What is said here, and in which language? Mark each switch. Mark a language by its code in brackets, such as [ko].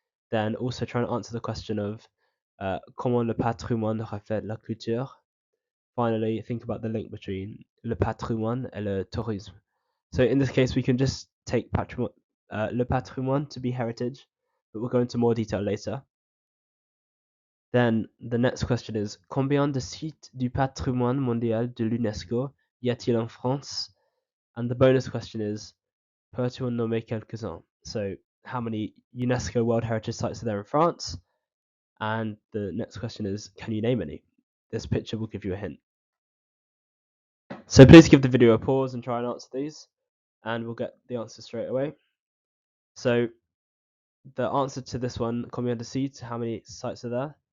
[en] Then also try and answer the question of comment le patrimoine reflète la culture. Finally, think about the link between le patrimoine et le tourisme. So in this case, we can just take le patrimoine to be heritage, but we'll go into more detail later. [fr] Then the next question is combien de sites du patrimoine mondial de l'UNESCO y a-t-il en France? [en] And the bonus question is peux-tu en nommer quelques-uns? So how many UNESCO World Heritage Sites are there in France? And the next question is, can you name any? This picture will give you a hint. So please give the video a pause and try and answer these, and we'll get the answer straight away. So the answer to this one, combien de sites, how many sites are there?